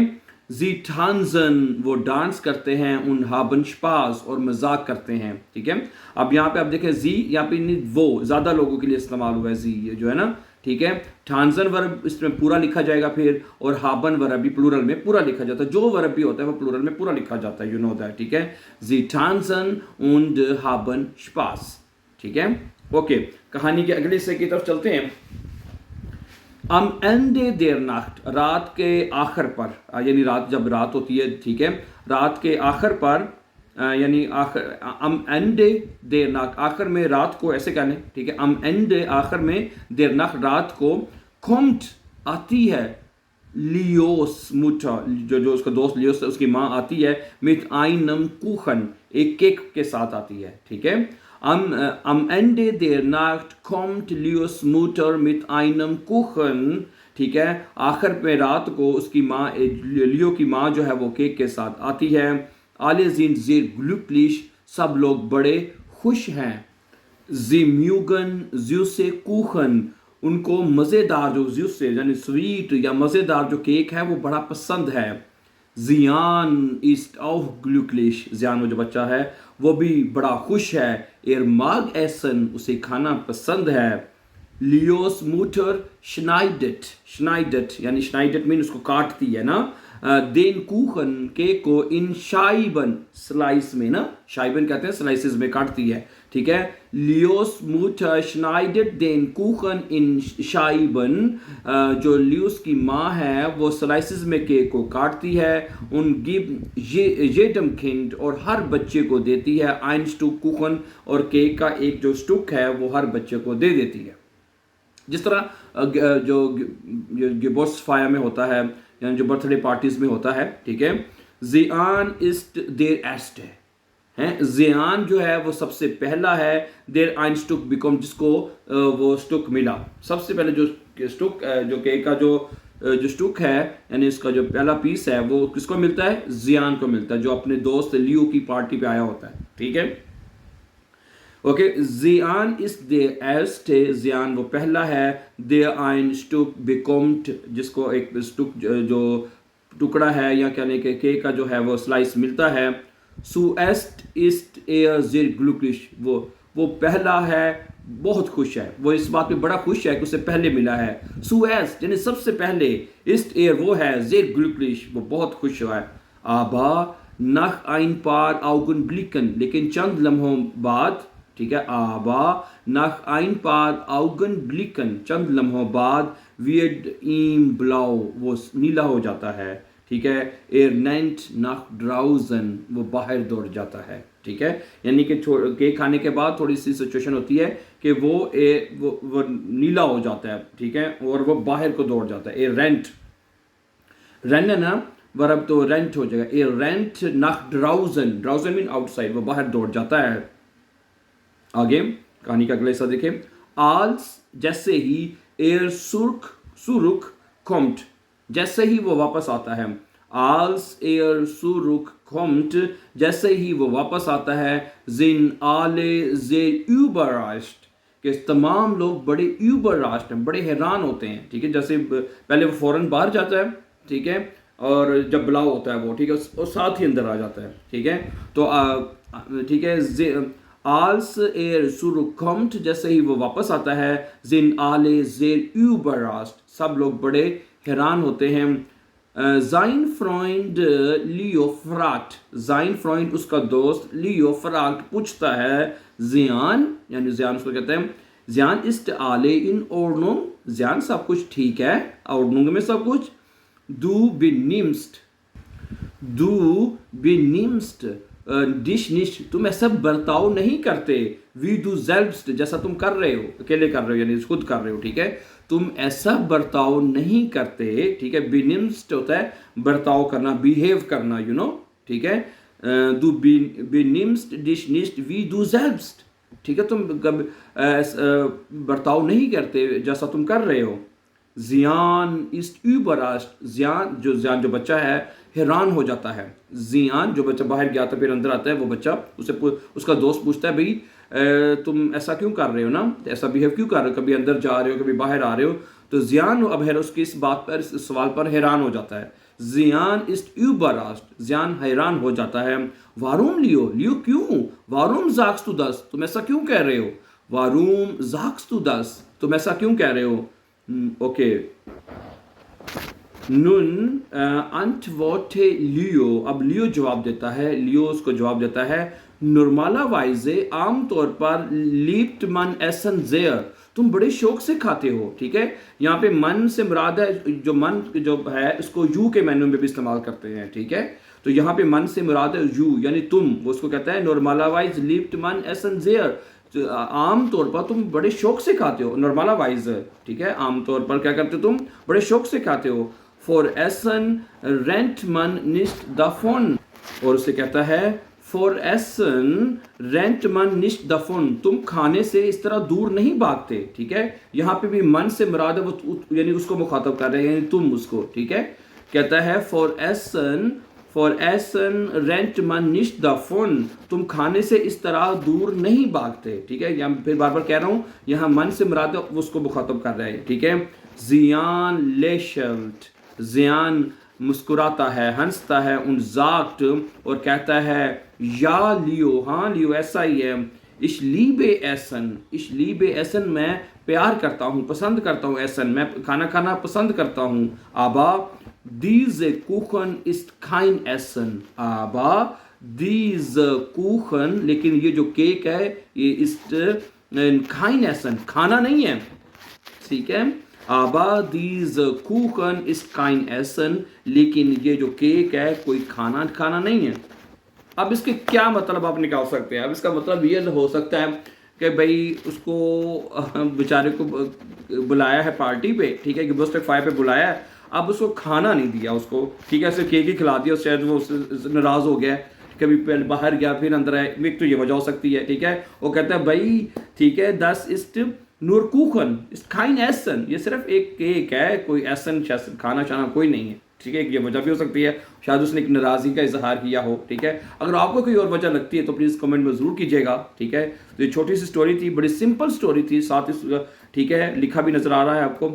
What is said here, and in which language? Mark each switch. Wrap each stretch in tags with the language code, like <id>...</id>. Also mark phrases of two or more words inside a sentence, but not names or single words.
<hi>जी टांजन, वो डांस करते हैं।</hi> <de>und haben Spaß,</de> <hi>और मजाक करते हैं। ठीक है। अब यहाँ पे आप देखें, जी यहाँ पे वो ज़्यादा लोगों के लिए इस्तेमाल हुआ है, जी ये जो है ना। ठीक है। टांजन वर्ब इसमें पूरा लिखा जाएगा फिर, और हाबन वर्ब भी प्लूरल में पूरा लिखा जाता है। जो वर्ब भी होता है वो प्लूरल में पूरा लिखा जाता है,</hi> <en>you know that.</en> <hi>ठीक है।</hi> <de>जी टांजन und haben Spaß। ठीक है।</de> <hi>ओके, कहानी के अगले हिस्से की तरफ चलते हैं।</hi> <de>am Ende der Nacht,</de> <hi>रात के आखिर पर, यानी रात जब रात होती है। ठीक है। रात के आखिर पर, यानी आखिर,</hi> <de>am Ende der Nacht,</de> <hi>आखिर में रात को ऐसे कहने। ठीक है।</hi> <de>am Ende,</de> <hi>आखिर में,</hi> <de>der Nacht,</de> <hi>रात को, kommt, आती है, लियोस मुटर, जो उसका दोस्त लियोस है, उसकी माँ आती है।</hi> <de>mit einem Kuchen,</de> <hi>एक केक के साथ आती है। ठीक है।</hi> <de>am Ende der Nacht kommt Leos Mutter mit einem Kuchen।</de> <hi>ठीक है। आखिर पे रात को उसकी माँ, लियो की माँ जो है वो केक के साथ आती है।</hi> <de>alle sind sehr glücklich,</de> <hi>सब लोग बड़े खुश हैं।</hi> <de>sie mögen süße Kuchen,</de> <hi>उनको मज़ेदार जो süße यानी स्वीट या मज़ेदार जो केक है वो बड़ा पसंद है।</hi> <de>ज़ियान ist auch glücklich,</de> <hi>ज़ियान वो जो बच्चा है वो भी बड़ा खुश है।</hi> <de>er mag essen,</de> <hi>उसे खाना पसंद है। लियोस मुटर schneidet यानी schneidet मीन उसको काटती है ना।</hi> <de>den Kuchen</de> <hi>केक को</hi> <de>in Scheiben</de> <hi>स्लाइस में ना, शाइबन कहते हैं स्लाइसेस में काटती है, ठीक है।</hi> <de>लियोस मुटर schneidet den Kuchen in Scheiben,</de> <hi>जो लियोस की माँ है वो स्लाइसेस में केक को काटती है,</hi> <de>und gib jedem Kind</de> <hi>और हर बच्चे को देती है</hi> <de>ein Stück Kuchen,</de> <hi>और केक का एक जो स्टुक है वो हर बच्चे को दे देती है। जिस तरह जो Geburtstagsfeier में होता है, यानी जो</hi> <en>birthday parties</en> <hi>में होता है, ठीक है।</hi> <de>Zian ist der Erste</de> <hi>हैं, ज़ियान जो है वो सबसे पहला है,</hi> <de>der ein Stück bekommt</de> <hi>जिसको वो स्टुक मिला, सबसे पहले जो स्टुक जो केक का जो स्टुक है यानी इसका जो पहला पीस है वो किसको मिलता है, ज़ियान को मिलता है, जो अपने दोस्त लियो की पार्टी पे आया होता है, ठीक है।</hi> <de>ओके, ज़ियान इस der Erste,</de> <hi>ज़ियान वो पहला है,</hi> <de>der ein Stück bekommt</de> <hi>जिसको एक स्टुक जो टुकड़ा है या कहने के केक का जो है वो स्लाइस मिलता है।</hi> <de>Zuerst ist sehr glücklich,</de> <hi>वो पहला है, बहुत खुश है, वो इस बात पे बड़ा खुश है कि उसे पहले मिला है। Zuerst यानी सबसे पहले, ist वो है,</hi> <de>sehr glücklich</de> <hi>वो बहुत खुश है।</hi> <de>Aber nach ein paar Augenblicken,</de> <hi>लेकिन चंद लम्हों बाद, ठीक है।</hi> <de>Aber nach ein paar Augenblicken,</de> <hi>चंद लम्हों बाद,</hi> <de>wird ihm blau,</de> <hi>वो नीला हो जाता है, ठीक है।</hi> <de>rennt nach draußen,</de> <hi>वो बाहर दौड़ जाता है, ठीक है। यानी कि केक खाने के बाद थोड़ी सी सिचुएशन होती है कि वो नीला हो जाता है, ठीक है, और वो बाहर को दौड़ जाता है। rennt है ना वर्ब, तो रेंट हो जाएगा।</hi> <de>rennt nach draußen, draußen</de> <en>mean outside,</en> <hi>वो बाहर दौड़ जाता है। आगे कहानी का अगला हिस्सा देखें।</hi> <de>als</de> <hi>जैसे ही</hi> <de>zurück kommt,</de> <hi>जैसे ही वो वापस आता है।</hi> <de>als zurückkommt,</de> <hi>जैसे ही वो वापस आता है।</hi> <de>sind alle sehr überrascht,</de> <hi>कि तमाम लोग बड़े überrascht हैं, बड़े हैरान होते हैं, ठीक है। जैसे पहले वो फौरन बाहर जाता है, ठीक है, और जब बुलाव होता है वो, ठीक है, और साथ ही अंदर आ जाता है, ठीक है। तो ठीक है,</hi> <de>als zurückkommt,</de> <hi>जैसे ही वो वापस आता है।</hi> <de>sind alle sehr überrascht,</de> <hi>सब लोग बड़े हैरान होते हैं।</hi> <de>sein Freund Leo fragt, sein Freund</de> <hi>उसका दोस्त</hi> <de>Leo fragt</de> <hi>पूछता है। ज़ियान यानी ज़ियान उसको कहते हैं।</hi> <de>ज़ियान ist alle in Ordnung,</de> <hi>ज़ियान सब कुछ ठीक है, Ordnung में सब कुछ।</hi> <de>du benimmst dich nicht,</de> <hi>तुम ऐसा बर्ताव नहीं करते।</hi> <de>wie du selbst,</de> <hi>जैसा तुम कर रहे हो, अकेले कर रहे हो यानी खुद कर रहे हो, ठीक है। तुम ऐसा बर्ताव नहीं करते, ठीक है। benimmst होता है बर्ताव करना, बिहेव करना,</hi> <en>you know,</en> <hi>ठीक है।</hi> <de>du benimmst dich nicht wie du selbst,</de> <hi>ठीक है, तुम बर्ताव नहीं करते जैसा तुम कर रहे हो।</hi> <de>ज़ियान ist überrascht,</de> <hi>ज़ियान जो बच्चा है हैरान हो जाता है। ज़ियान जो बच्चा बाहर गया था फिर अंदर आता है, वो बच्चा उसका दोस्त पूछता है, भाई तुम ऐसा क्यों कर रहे हो ना, ऐसा बिहेव क्यों कर रहे हो, कभी अंदर जा रहे हो कभी बाहर आ रहे हो। तो ज़ियान अब उसकी इस बात पर, इस सवाल पर हैरान हो जाता है।</hi> <de>ज़ियान ist überrascht,</de> <hi>ज़ियान हैरान हो जाता है।</hi> <de>warum लियो क्यों, warum sagst du das,</de> <hi>तुम ऐसा क्यों कह रहे हो,</hi> <de>warum sagst du das,</de> <hi>तुम ऐसा क्यों कह रहे हो। ओके,</hi> <de>nun antworte</de> <hi>लियो, अब लियो जवाब देता है, लियो उसको जवाब देता है।</hi> <de>normalerweise</de> <hi>आमतौर पर</hi> <de>liebt man essen sehr,</de> <hi>तुम बड़े शौक से खाते हो, ठीक है। यहाँ पे मन से मुराद है, जो मन जो है इसको यू के मेनू में भी इस्तेमाल करते हैं, ठीक है। तो यहाँ पे मन से मुराद है यू यानी तुम, वो उसको कहता है</hi> <de>normalerweise liebt man essen sehr,</de> <hi>आम तौर पर तुम बड़े शौक से खाते हो। normalerweise, ठीक है, आम तौर पर क्या करते हो, तुम बड़े शौक से खाते हो।</hi> <de>for essen rennt man nicht davon,</de> <hi>और उसे कहता है</hi> <de>for essen rennt man nicht davon,</de> <hi>तुम खाने से इस तरह दूर नहीं भागते, ठीक है। यहाँ पे भी मन से मुराद है वो, यानी उसको मुखातब कर रहे हैं, यानी तुम उसको, ठीक है। कहता है</hi> <de>for essen rennt man nicht davon,</de> <hi>तुम खाने से इस तरह दूर नहीं भागते, ठीक है। यहाँ फिर बार बार कह रहा हूँ, यहाँ मन से मुराद है वो उसको मुखातब कर रहे हैं, ठीक है। ज़ियान lächelt, ज़ियान मुस्कुराता है, हंसता है।</hi> <de>und sagt</de> <hi>और कहता है या लियो, हाँ लियो ऐसा ही है।</hi> <de>ich liebe essen,</de> <hi>मैं प्यार करता हूँ, पसंद करता हूँ।</hi> <de>essen</de> <hi>मैं खाना खाना पसंद करता हूँ।</hi> <de>aber diese Kuchen ist kein Essen, aber diese Kuchen,</de> <hi>लेकिन ये जो केक है ये</hi> <de>ist kein Essen,</de> <hi>खाना नहीं है, ठीक है.</hi> <de>aber diese Kuchen ist kein Essen,</de> <hi>लेकिन ये जो केक है कोई खाना नहीं है. अब इसके क्या मतलब आप निकाल सकते हैं? अब इसका मतलब ये हो सकता है कि भाई उसको बेचारे को बुलाया है पार्टी पे, ठीक है, कि बर्थडे फाइव पे बुलाया है, अब उसको खाना नहीं दिया उसको, ठीक है, सिर्फ केक ही खिला दिया, शायद वो नाराज़ हो गया, कभी पहले बाहर गया फिर अंदर आया, एक तो ये वजह हो सकती है, ठीक है. वो कहता है भाई ठीक है,</hi> <de>das ist nur Kuchen, ist kein Essen,</de> <hi>ये सिर्फ एक केक है, कोई एसन खाना कोई नहीं है, ठीक है. ये वजह भी हो सकती है, शायद उसने एक नाराज़गी का इजहार किया हो, ठीक है. अगर आपको कोई और वजह लगती है तो प्लीज़ कमेंट में ज़रूर कीजिएगा, ठीक है. तो ये छोटी सी स्टोरी थी, बड़ी</hi> <en>simple story</en> <hi>थी, साथ ही ठीक है लिखा भी नज़र आ रहा है आपको.</hi>